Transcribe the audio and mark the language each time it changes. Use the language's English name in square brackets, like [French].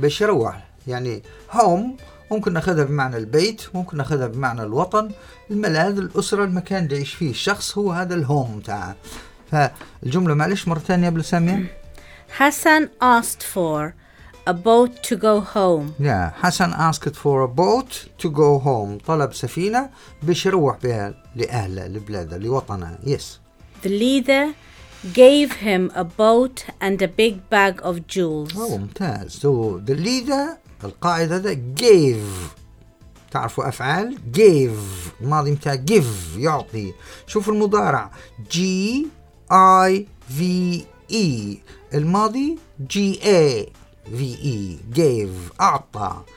[Arabic] باش يروح يعني home، ممكن ناخذها بمعنى البيت، ممكن ناخذها بمعنى الوطن، الملاذ، الأسرة، المكان اللي يعيش فيه الشخص هو هذا الهوم تاعه. فالجملة معلش مرة ثانية قبل سامية. [English] Hasan asked for a boat to go home. yeah. [Arabic] حسن [English] asked for a boat to go home، [Arabic] طلب سفينة باش يروح بها لأهله لبلاده لوطنه. [English] yes. the leader gave him a boat and a big bag of jewels. [Arabic] ممتاز. [English] so the leader [Arabic] القائد هذا gave، تعرفوا أفعال gave ماضي متاع give يعطي، شوفوا المضارع g i v e الماضي g a v e gave أعطى.